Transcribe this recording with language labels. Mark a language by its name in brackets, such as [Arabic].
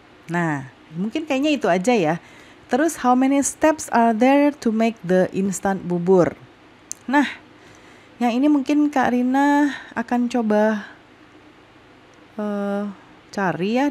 [Indonesian] Nah, mungkin kayaknya itu aja ya. [English] Terus, how many steps are there to make the instant bubur? [Indonesian] Nah, yang ini mungkin Kak Rina akan coba cari ya.